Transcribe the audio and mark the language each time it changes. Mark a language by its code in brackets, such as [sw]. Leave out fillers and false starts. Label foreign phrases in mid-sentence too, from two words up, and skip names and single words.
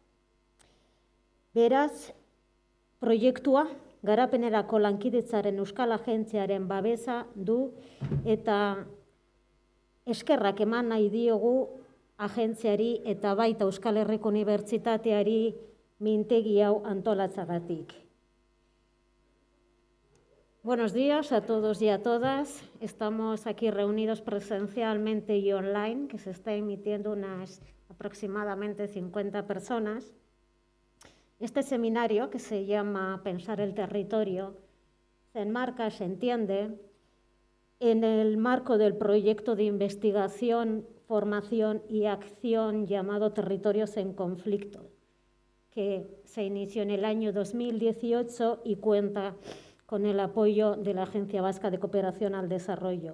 [eu] Beraz, proiektua garapenerako lankidetzaren Euskal Agentziaren babesa du eta eskerrak eman nahi diogu agentziari eta baita Euskal Herriko Unibertsitateari mintegi hau antolatzagatik. [es] Buenos días a todos y a todas. Estamos aquí reunidos presencialmente y online, que se está emitiendo unas aproximadamente 50 personas. Este seminario, que se llama Pensar el territorio, se enmarca, se entiende, en el marco del proyecto de investigación, formación y acción llamado Territorios en Conflicto, que se inició en el año 2018 y cuenta con el apoyo de la Agencia Vasca de Cooperación al Desarrollo.